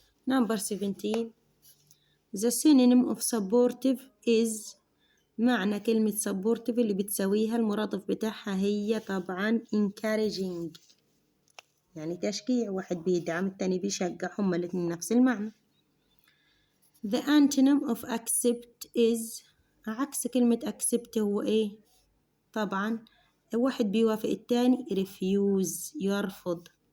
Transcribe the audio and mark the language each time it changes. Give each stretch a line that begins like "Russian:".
English: Number 17. The synonym of supportive is.
Arabic: معنى كلمة supportive اللي بتساويها المرادف بتاعها هي طبعا encouraging يعني تشجيع. واحد بيدعم التاني بيشجع. هما الاتنين نفس المعنى.
English: The antonym of accept is.
Arabic: عكس كلمة accept هو طبعا واحد بيوافق التاني refuse يرفض.